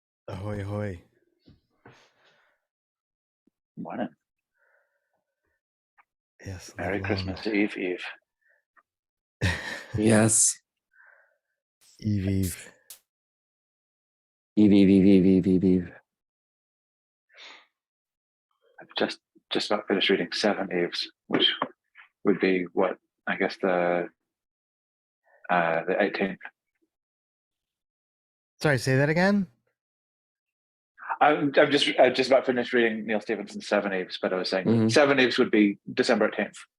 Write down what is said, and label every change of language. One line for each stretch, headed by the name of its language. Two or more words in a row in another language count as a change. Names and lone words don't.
English: Ahoy, ahoy. Morning. Yes. Merry Christmas Eve, Eve. Yes. Eve, Eve. Eve, Eve, Eve, Eve, Eve, Eve, Eve. I've just about finished reading Seven Eves, which would be what I guess the 18th. Sorry, say that again? I just about finished reading Neil Stephenson's Seven Eves, but I was saying Seven Eves would be December 18th.